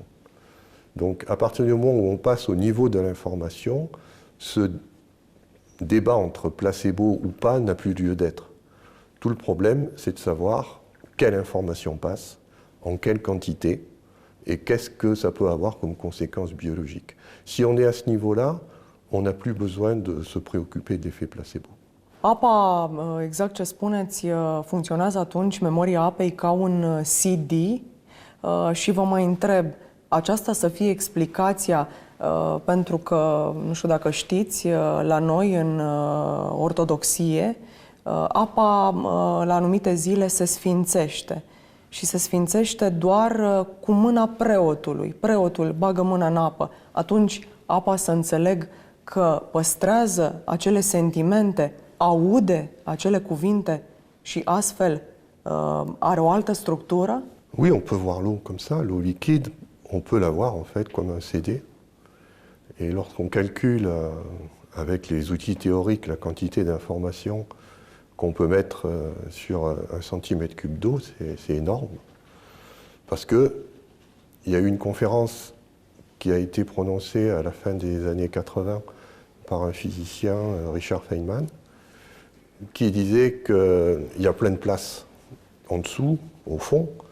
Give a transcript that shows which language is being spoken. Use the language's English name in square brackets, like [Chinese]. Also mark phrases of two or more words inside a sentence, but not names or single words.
[French] Donc à partir du moment où on passe au niveau de l'information, ce débat entre placebo ou pas n'a plus lieu d'être. Tout le problème, c'est de savoir quelle information passe, en quelle quantité, et qu'est-ce que ça peut avoir comme conséquence biologique. Si on est à ce niveau-là, on n'a plus besoin de se préoccuper de l'effet placebo. [Romanian] Apa, exact ce spuneți, funcționează atunci memoria apei ca un CD și vă mai întreb, aceasta să fie explicația, pentru că, nu știu dacă știți, la noi în ortodoxie, apa la anumite zile se sfințește. Și se sfințește doar cu mâna preotului. Preotul bagă mâna în apă. Atunci apa, să înțeleg că păstrează acele sentimente, aude acele cuvinte și astfel are o altă structură? [French] Oui, on peut voir l'eau comme ça, l'eau liquide, on peut la voir en fait comme un CD. Et lorsqu'on calcule avec les outils théoriques la quantité d'informations qu'on peut mettre sur un centimètre cube d'eau, c'est énorme. Parce qu'il y a eu une conférence qui a été prononcée à la fin des années 80 par un physicien, Richard Feynman, qui disait qu'il y a plein de places en dessous, au fond.